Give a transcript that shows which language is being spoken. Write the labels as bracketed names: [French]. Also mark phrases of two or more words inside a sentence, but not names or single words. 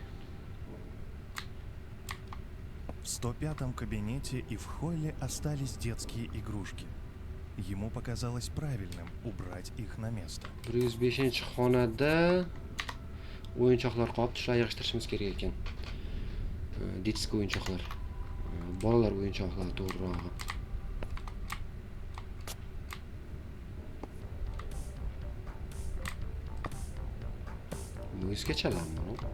[Russian] В 105-м кабинете и в холле остались детские игрушки. Ему показалось правильным убрать их на место. [Uzbek] 105-xonada o'yinchoqlar qolibdi, shularni yig'ishtirishimiz kerak ekan. Детский o'yinchoqlar. Bolalar o'yinchoqlari to'g'rirog'i. Noise chalanmi bu?